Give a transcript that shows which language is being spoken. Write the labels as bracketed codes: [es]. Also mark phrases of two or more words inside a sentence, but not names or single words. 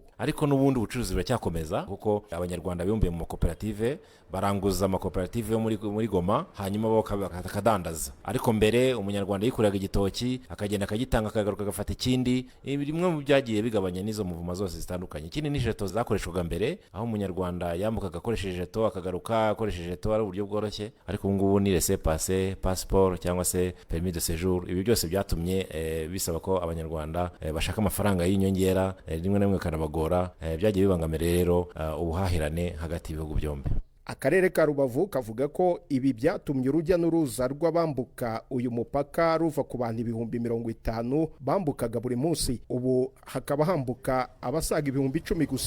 [rw] Ariko n'ubundi ubucuruzi buracyakomeza kuko abanyarwanda bibumbiye mu makoperative baranguza amakoperative yo muri Goma, hanyuma bo bakadandaza. Ariko mbere umunyarwanda yikuriraga igitoki akagenda akagitanga akagaruka agafata ikindi, bimwe mu byagiye bigabanya n'izo muvuma zose zitandukanye. Ikindi ni jeto zakoreshwaga mbere, aho umunyarwanda yambukaga akoresheje jeto akagaruka akoresheje jeto, ari uburyo bworoshye. Ariko ubu ngubu ni [fr] laissez-passer, passeport [rw] cyangwa se [fr] permis de séjour. [rw] Ibi byose byatumye bisaba ko abanyarwanda bashaka amafaranga y'inyongera, rimwe na rimwe kanabagora, byagiye bibangamira rero ubuhahirane hagati y'ibihugu byombi. Akarere ka Rubavu kavuga ko ibi byatumye urujya n'uruza rw'abambuka uyu mupaka ruva ku bantu 50,000 bambukaga buri munsi, ubu hakaba hambuka abasaga 10,000 gusa.